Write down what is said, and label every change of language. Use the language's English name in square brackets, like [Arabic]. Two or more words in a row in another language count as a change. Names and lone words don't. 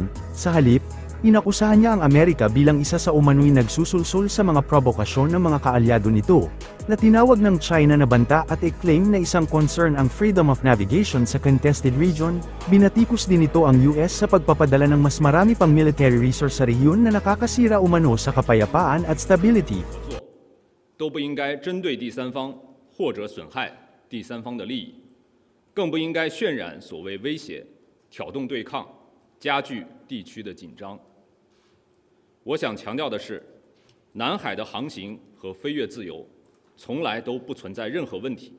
[Filipino] Sa halip, inakusahan niya ang Amerika bilang isa sa umano'y nagsusulsul sa mga provokasyon ng mga kaalyado nito, na tinawag ng China na banta at i-claim na isang concern ang [English] freedom of navigation [Filipino] sa [English] contested region. [Filipino] Binatikos din ito ang US sa pagpapadala ng mas marami pang [English] military resource [Filipino] sa rehiyon na nakakasira umano sa kapayapaan at stability. [Chinese] 都不应该针对第三方或者损害第三方的利益，更不应该渲染所谓威胁、挑动对抗、加剧地区的紧张。我想强调的是，南海的航行和飞越自由从来都不存在任何问题。